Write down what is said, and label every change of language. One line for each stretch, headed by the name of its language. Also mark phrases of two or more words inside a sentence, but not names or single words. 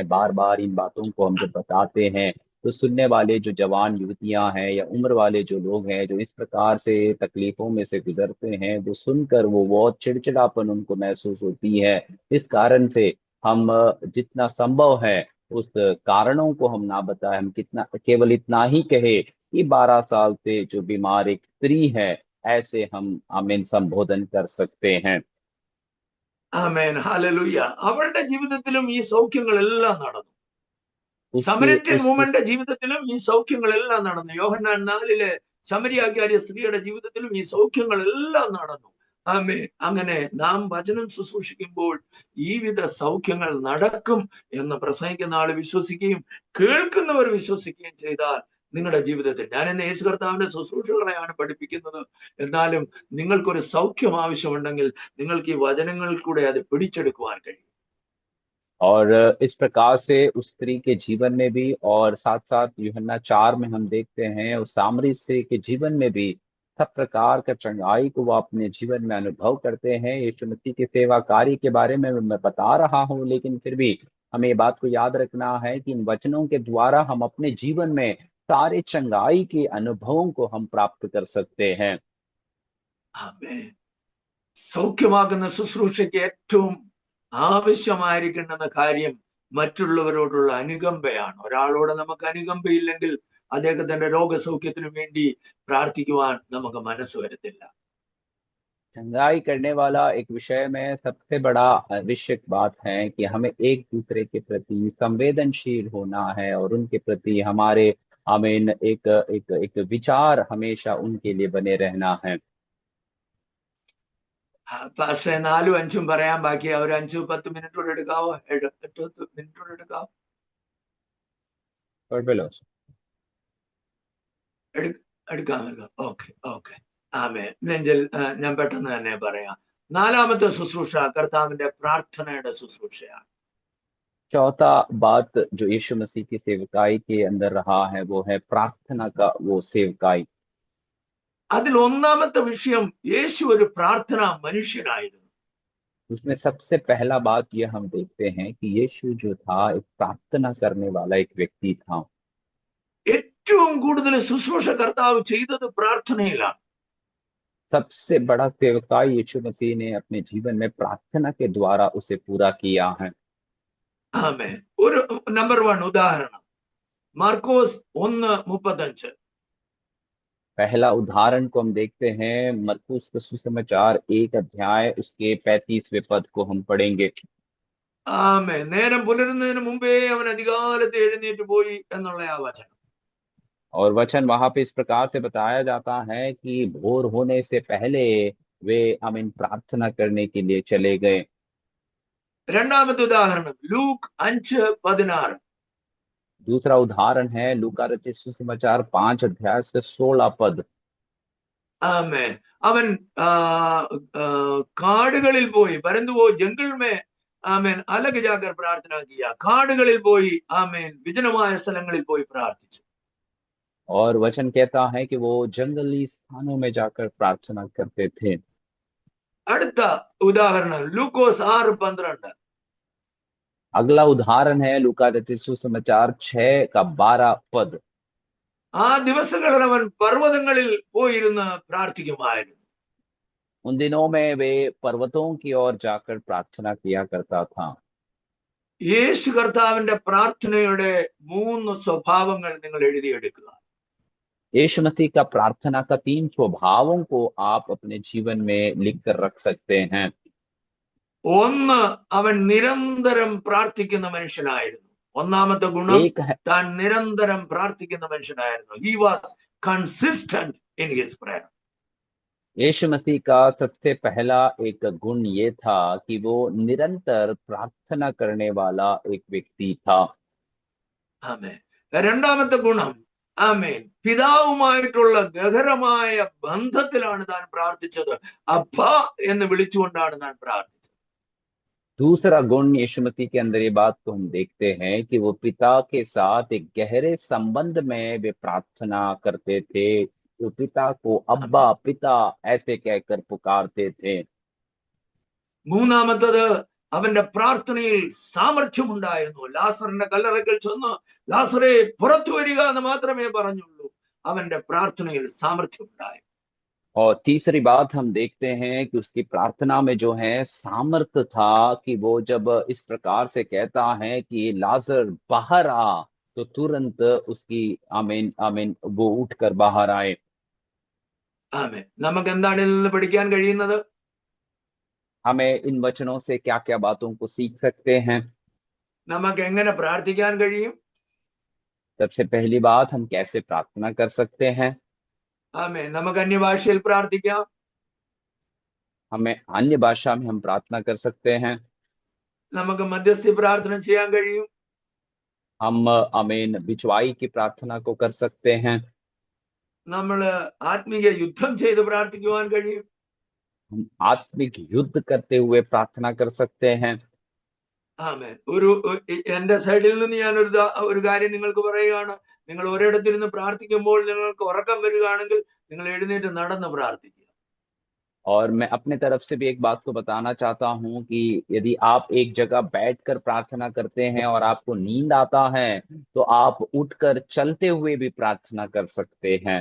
Hindi: बार बार इन बातों को हम जब बताते हैं तो सुनने वाले जो जवान युवतियां हैं या उम्र वाले जो लोग हैं जो इस प्रकार से तकलीफों में से गुजरते हैं, वो सुनकर वो बहुत चिड़चिड़ापन उनको महसूस होती है। इस कारण से हम जितना संभव है उस कारणों को हम ना बताएं, हम कितना केवल इतना ही कहे कि 12 साल से जो बीमार एक स्त्री है, ऐसे हम आमीन संबोधन कर सकते हैं।
Malayalam: ആമേൻ. ഹല്ലേലൂയ. അവളുടെ ജീവിതത്തിലും ഈ സൗഖ്യങ്ങളെല്ലാം നടന്നു. उस സമരിറ്റൻ उस വുമന്റെ ജീവിതത്തിലും ഈ സൗഖ്യങ്ങളെല്ലാം നടന്നു. യോഹന്നാൻ 4-ലെ ശമരിയാക്കാരിയ സ്ത്രീയുടെ ജീവിതത്തിലും ഈ സൗഖ്യങ്ങളെല്ലാം നടന്നു. ആമേൻ. അങ്ങനെ നാം വചനം ശുശ്രൂഷിക്കുമ്പോൾ ഈ വിധ സൗഖ്യങ്ങൾ നടക്കും എന്ന് പ്രസംഗിക്കുന്ന ആൾ വിശ്വസിക്കുകയും കേൾക്കുന്നവർ വിശ്വസിക്കുകയും ചെയ്താൽ നിങ്ങളുടെ ജീവിതത്തിൽ, ഞാൻ ഇന്ന് യേശു കർത്താവിന്റെ ശുശ്രൂഷകളെയാണ് പഠിപ്പിക്കുന്നത്, എന്നാലും നിങ്ങൾക്കൊരു സൗഖ്യം ആവശ്യമുണ്ടെങ്കിൽ നിങ്ങൾക്ക് ഈ വചനങ്ങളിൽ കൂടെ അത് പിടിച്ചെടുക്കുവാൻ കഴിയും.
Hindi: और इस प्रकार से उस स्त्री के जीवन में भी और साथ साथ यूहन्ना 4 में हम देखते हैं उस सामरी स्त्री के जीवन में भी सब प्रकार का चंगाई को वो अपने जीवन में अनुभव करते हैं। यीशु मसीह के सेवा कार्य के बारे में मैं बता रहा हूँ, लेकिन फिर भी हमें ये बात को याद रखना है कि इन वचनों के द्वारा हम अपने जीवन में सारे चंगाई के अनुभवों को हम प्राप्त कर सकते हैं।
Malayalam: ആമേൻ. സൗഖ്യമാക്കുന്ന ശുശ്രൂഷയ്ക്ക് ഏറ്റവും ആവശ്യമായിരിക്കേണ്ടുന്ന കാര്യം മറ്റുള്ളവരോടുള്ള അനുകമ്പയാണ്. ഒരാളോട് നമുക്ക് അനുകമ്പയില്ലെങ്കിൽ അദ്ദേഹത്തിന്റെ രോഗസൗഖ്യത്തിനു വേണ്ടി പ്രാർത്ഥിക്കുവാൻ നമുക്ക് മനസ്സ് വരത്തില്ല.
Hindi: चंगाई करने वाला एक विषय में सबसे बड़ा आवश्यक बात है कि हमें एक दूसरे के प्रति संवेदनशील होना है और उनके प्रति हमारे आमीन एक एक एक विचार हमेशा उनके लिए बने रहना है।
Malayalam: പക്ഷേ 4ഉം 5ഉം പറയാൻ ബാക്കി ഒരു 5-10 മിനിറ്റ് കൂടെ എടുക്കാവോ? 8 മിനിറ്റ് കൂടെ എടുക്കാവോ? കുഴപ്പമില്ല പാസ്റ്റർ. എടുക്കാമല്ലോ. ഓക്കെ ഓക്കെ. ആമേൻ. നെഞ്ചിൽ ഞാൻ പെട്ടെന്ന് തന്നെ പറയാം. 4-മത്തെ ശുശ്രൂഷ കർത്താവിന്റെ പ്രാർത്ഥനയുടെ ശുശ്രൂഷയാണ്.
Hindi: चौथा बात जो यीशु मसीह की सेवकाई के अंदर रहा है वो है प्रार्थना का वो सेवकाई.
Malayalam: അതിൽ 1-മത്തെ വിഷയം യേശു ഒരു പ്രാർത്ഥനാ മനുഷ്യനായിരുന്നു.
Hindi: उसमें सबसे पहला बात ये हम देखते हैं कि यीशु जो था एक प्रार्थना करने वाला एक व्यक्ति था.
Malayalam: ഏറ്റവും കൂടുതൽ ശുശ്രൂഷ കർത്താവ് ചെയ്തത് പ്രാർത്ഥനയിലാണ്.
Hindi: सबसे बड़ा सेवकाई यीशु मसीह ने अपने जीवन में प्रार्थना के द्वारा उसे पूरा किया है.
Malayalam: ആമേൻ. ഒരു നമ്പർ 1 ഉദാഹരണം മാർക്കോസ് 1:35.
Hindi: पहला उदाहरण को हम देखते हैं मरकुस का सुसमाचार 1 अध्याय उसके 35वें पद को हम पढ़ेंगे.
Malayalam: ആമേൻ. നേരം പുലരുന്നതിന് മുമ്പേ അവൻ അധികാലത്ത് എഴുന്നേറ്റ് പോയി എന്നുള്ള ആ വചനം.
Hindi: और वचन वहां पे इस प्रकार से बताया जाता है कि भोर होने से पहले वे आमीन प्रार्थना करने के लिए चले गए.
Malayalam: 2-മത്തെ ഉദാഹരണം ലൂക്ക് 5:16.
Hindi: दूसरा उदाहरण है लूका रचित सुसमाचार 5 अध्याय से 16 पद.
Malayalam: ആമേൻ. അവൻ കാടുകളിൽ പോയി പരന്തുപോയി
Hindi: जंगल में आमीन अलग जाकर प्रार्थना किया.
Malayalam: കാടുകളിൽ പോയി ആമേൻ വിജനമായ സ്ഥലങ്ങളിൽ പോയി പ്രാർത്ഥിച്ചു.
Hindi: और वचन कहता है कि वो जंगली स्थानों में जाकर प्रार्थना करते थे.
Malayalam: അടുത്ത ഉദാഹരണം ലൂക്കോസ് 6:12.
Hindi: अगला उदाहरण है लूका रचित सुसमाचार 6 का 12 पद.
Malayalam: ആ ദിവസങ്ങളിൽ അവൻ പർവ്വതങ്ങളിൽ പോയിരുന്ന് പ്രാർത്ഥിക്കുമായിരുന്നു.
Hindi: उन दिनों में वे पर्वतों की ओर जाकर प्रार्थना किया करता था.
Malayalam: യേശു കർത്താവിന്റെ പ്രാർത്ഥനയുടെ 3 സ്വഭാവങ്ങൾ നിങ്ങൾ എഴുതിയെടുക്കുക.
Hindi: यीशु मसीह का प्रार्थना का 3 स्वभावों को आप अपने जीवन में लिख कर रख सकते हैं.
Malayalam: 1, അവൻ നിരന്തരം പ്രാർത്ഥിക്കുന്ന മനുഷ്യനായിരുന്നു. 1-മത്തെ ഗുണം
Hindi: एक है
Malayalam: താൻ നിരന്തരം പ്രാർത്ഥിക്കുന്ന മനുഷ്യനായിരുന്നു.
English: He was consistent in his prayer.
Hindi: यीशु मसीह का सबसे पहला एक गुण ये था कि वो निरंतर प्रार्थना करने वाला एक व्यक्ति था.
Malayalam: ആമേൻ. 2-മത്തെ ഗുണം ആമേൻ പിതാവുമായിട്ടുള്ള ഗഹനമായ ബന്ധത്തിലാണ് താൻ പ്രാർത്ഥിച്ചത്. അബ്ബ എന്ന് വിളിച്ചുകൊണ്ടാണ് താൻ പ്രാർത്ഥിച്ചത്.
Hindi: दूसरा गुण यीशु मसीह के अंदर ये बात को हम देखते हैं कि वो पिता के साथ एक गहरे संबंध में वे प्रार्थना करते थे. वो पिता को अब्बा पिता ऐसे कहकर पुकारते थे.
Malayalam: 3-മത്തത് അവന്റെ പ്രാർത്ഥനയിൽ സാമർഥ്യമുണ്ടായിരുന്നു. ലാസറിന്റെ കല്ലറയ്ക്കൽ ചെന്ന് ലാസറെ പുറത്തു വരിക എന്ന് മാത്രമേ പറഞ്ഞുള്ളൂ. അവന്റെ പ്രാർത്ഥനയിൽ സാമർഥ്യമുണ്ടായി.
Hindi: और तीसरी बात हम देखते हैं कि उसकी प्रार्थना में जो है सामर्थ्य था कि वो जब इस प्रकार से कहता है कि लाजर बाहर आ तो तुरंत उसकी आमीन आमीन वो उठकर बाहर आए.
Malayalam: ആമേൻ. നമുക്ക് എന്താണ് ഇതിൽ നിന്ന് പഠിക്കാൻ കഴിയുന്നത്?
Hindi: हमें इन वचनों से क्या क्या बातों को सीख सकते हैं?
Malayalam: നമുക്ക് എങ്ങനെ പ്രാർത്ഥിക്കാൻ കഴിയും?
Hindi: सबसे पहली बात हम कैसे प्रार्थना कर सकते हैं?
Malayalam: ആമേൻ. നമുക്ക് അന്യഭാഷയിൽ പ്രാർത്ഥിക്കാം.
Hindi: हमें अन्य भाषा में हम प्रार्थना कर सकते हैं.
Malayalam: നമുക്ക് മധ്യസ്ഥ പ്രാർത്ഥന ചെയ്യാൻ കഴിയും.
Hindi: हम आमीन बिचवाई की प्रार्थना को कर सकते हैं.
Malayalam: നമ്മൾ ആത്മീയ യുദ്ധം ചെയ്ത് പ്രാർത്ഥിക്കുവാൻ കഴിയും.
Hindi: हम आत्मिक युद्ध करते हुए प्रार्थना कर सकते हैं.
Malayalam: ആമേൻ. എന്റെ സൈഡിൽ നിന്ന് ഞാൻ ഒരു കാര്യം നിങ്ങൾക്ക് പറയുകയാണ്. നിങ്ങൾ ഒരിടത്തിരുന്ന് പ്രാർത്ഥിക്കുമ്പോൾ നിങ്ങൾക്ക് ഉറക്കം വരികയാണെങ്കിൽ നിങ്ങൾ എഴുന്നേറ്റ് നടന്ന് പ്രാർത്ഥിക്കുക.
Hindi: और मैं अपने तरफ से भी एक बात को बताना चाहता हूं कि यदि आप एक जगह बैठकर प्रार्थना करते हैं और आपको नींद आता है तो आप उठकर चलते हुए भी प्रार्थना कर सकते हैं.